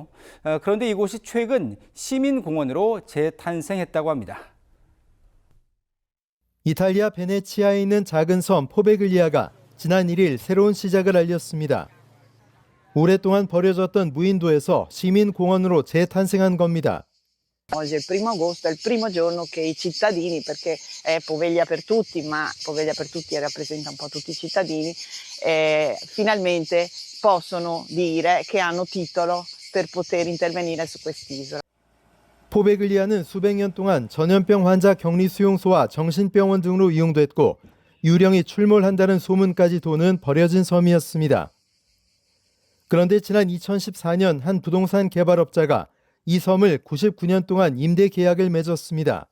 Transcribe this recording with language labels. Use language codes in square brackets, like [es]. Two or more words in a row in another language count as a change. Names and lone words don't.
[ko] 그런데 이곳이 최근 시민공원으로 재탄생했다고 합니다. 이탈리아 베네치아에 있는 작은 섬 포베글리아가 지난 1일 새로운 시작을 알렸습니다. 오랫동안 버려졌던 무인도에서 시민공원으로 재탄생한 겁니다. [it] Oggi è il 1 agosto, è il primo giorno che i cittadini, perché è Poveglia per tutti, ma Poveglia per tutti rappresenta un po' tutti i cittadini, finalmente possono dire che hanno titolo per poter intervenire su quest'isola. [ko] 포베글리아는 수백 년 동안 전염병 환자 격리 수용소와 정신병원 등으로 이용됐고 유령이 출몰한다는 소문까지 도는 버려진 섬이었습니다. 그런데 지난 2014년 한 부동산 개발업자가 이 섬을 99년 동안 임대 계약을 맺었습니다.